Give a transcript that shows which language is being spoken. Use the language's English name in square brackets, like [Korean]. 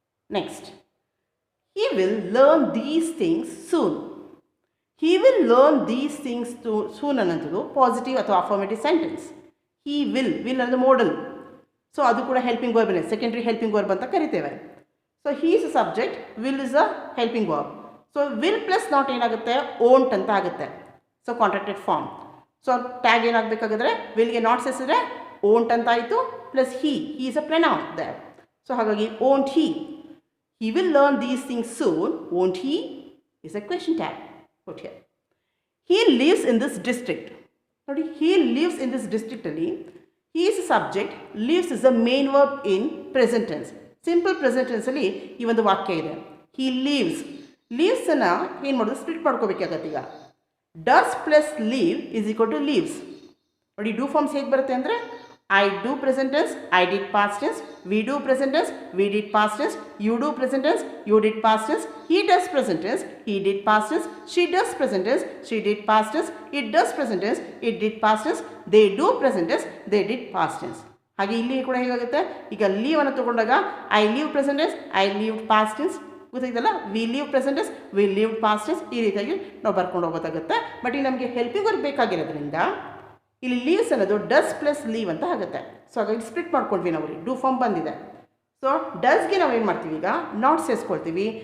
[English] Next, he will learn these things soon. He will learn these things soon ಅನ್ನೋದು positive ಅಥವಾ affirmative sentence. [Kannada] he will ಅನ್ನೋದು model. So ಅದು ಕೂಡ helping ವರ್ಬ್ನೇ, secondary helping verb ಅಂತ ಕರಿತೇವೆ. [English] So he is a subject, will is a helping verb. So will plus not [Kannada] ಏನಾಗುತ್ತೆ, won't ಅಂತ ಆಗುತ್ತೆ. [English] So contracted form. [Kannada] So tag ಏನಾಗಬೇಕಾಗಿದ್ರೆ ವಿಲ್ಗೆ not ಸೇರಿಸಿದ್ರೆ won't ಅಂತ ಆಯಿತು plus he is a pronoun there. [English] So ಹಾಗಾಗಿ won't he will learn these things soon, won't he? Is a question tag put here. He lives in this district. ನೋಡಿ, he lives in this district ಅಲ್ಲಿ he is a subject, lives is a main verb in present tense. Simple present tense [Kannada] ಅಲ್ಲಿ ಈ ಒಂದು ವಾಕ್ಯ ಇದೆ. [English] He lives. [Kannada] Lives ಅನ್ನ ಏನು ಮಾಡೋದು, ಸ್ಪ್ಲಿಟ್ ಮಾಡ್ಕೋಬೇಕಾಗತ್ತೆ. [English] ಈಗ does plus live is equal to lives. [Kannada] ನೋಡಿ, ಡೂ ಫಾರ್ಮ್ಸ್ ಹೇಗೆ ಬರುತ್ತೆ ಅಂದರೆ [English] I do present tense, I did past tense, we do present tense, we did past tense, you do present tense, you did past tense, he does present tense, he did past tense, she does present tense, she did past tense, it does present tense, it did past tense, they do present tense, they did past tense. [Kannada] ಹಾಗೆ ಇಲ್ಲಿ ಕೂಡ ಹೇಗಾಗುತ್ತೆ, ಈಗ leave ಅನ್ನು ತಗೊಂಡಾಗ [English] I live present tense, I lived past tense, [Kannada] ಗೊತ್ತಾಯ್ತಲ್ಲ, V leave present tense, V leave past tense, ಈ ರೀತಿಯಾಗಿ ನಾವು ಬರ್ಕೊಂಡು ಹೋಗೋದಾಗುತ್ತೆ. ಬಟ್ ಇಲ್ಲಿ ನಮಗೆ ಹೆಲ್ಪಿಂಗ್ ವರ್ಕ್ ಬೇಕಾಗಿರೋದ್ರಿಂದ ಇಲ್ಲಿ ಲೀವ್ಸ್ ಅನ್ನೋದು ಡಸ್ ಪ್ಲಸ್ ಲೀವ್ ಅಂತ ಆಗುತ್ತೆ. ಸೊ ಹಾಗಾಗಿ ಸ್ಪ್ಲಿಟ್ ಮಾಡ್ಕೊಂಡ್ವಿ ನಾವು, ಡೂ ಫಾರ್ಮ್ ಬಂದಿದೆ. ಸೊ ಡಸ್ಗೆ ನಾವು ಏನು ಮಾಡ್ತೀವಿ, ಈಗ ನಾಟ್ ಸೇರಿಸ್ಕೊಳ್ತೀವಿ.